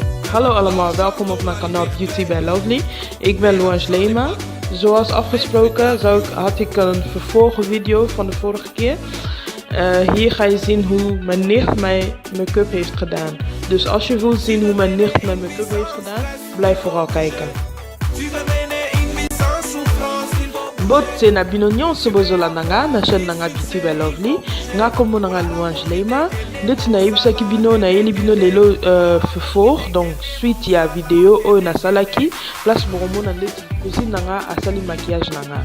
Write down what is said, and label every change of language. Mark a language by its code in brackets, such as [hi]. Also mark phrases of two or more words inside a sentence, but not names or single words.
[nl] Hallo allemaal, welkom op mijn kanaal Beauty by Lovely. Ik ben Louange Lema. Zoals afgesproken had ik een vervolgvideo van de vorige keer. Hier ga je zien hoe mijn nicht mijn make-up heeft gedaan. Dus als je wilt zien hoe mijn nicht mijn make-up heeft gedaan, blijf vooral kijken. [ln] Bote na bino nyonso bozolanda nga na chaîne nanga Beauty by Lovely. Nga kombo nanga Louange Lema. Ndeti na yebisaki bino na yeli bino lelo vervolg, [fr] donc suite [ln] ya video oyo nasalaki. Place bokomona ndeti cousine nanga asali maquillage nanga.